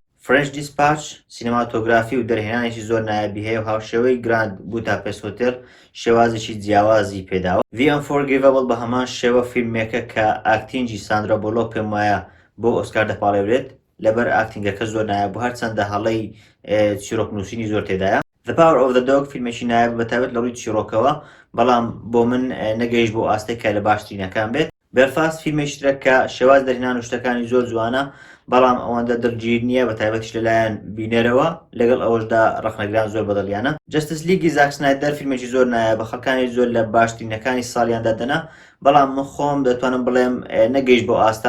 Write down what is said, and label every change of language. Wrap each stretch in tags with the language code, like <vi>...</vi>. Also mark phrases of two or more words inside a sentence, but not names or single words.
<ckb>فرنچ دیسپاچ سینەماتۆگرافی و دەرهێنانێکی زۆر نایابی هەیە و هاوشێوەی گراند بوداپست هۆتێل شێوازێکی جیاوازی پێداوە. The Unforgivable بە هەمان شێوە فیلمێکە کە ئاکتینگی ساندرا بۆلۆک پێم وایە بۆ ئۆسکار دەپاڵێورێت لەبەر ئاکتینگەکە زۆر نایاب بوو، هەرچەندە هەڵەی چیرۆکنووسینی زۆر تێدایە. The Power of the Dog فیلمێکی نایاب بەتایبەت لە ڕووی چیرۆکەوە، بەڵام بۆ من نەگەیشت بۆ ئاستێکە لە باشترینەکان بێت. بێلفاست فیلمێکی ترە کە شێواز دەرهێنان و شتەکانی زۆر جوانە، بەڵام ئەوەندە دڵگیر نییە، بەتایبەتیش لەلایەن بینەرەوە، لەگەڵ ئەوەشدا ڕەخنەگران زۆر بەدڵیانە. جەستس لیگی زاک سنایدەر فیلمێکی زۆر نایابە، خەڵکانی زۆر لە باشترینەکانی ساڵیاندا دەنا، بەڵام من خۆم دەتوانم بڵێم نەگەیشت بۆ ئاستە.</ckb>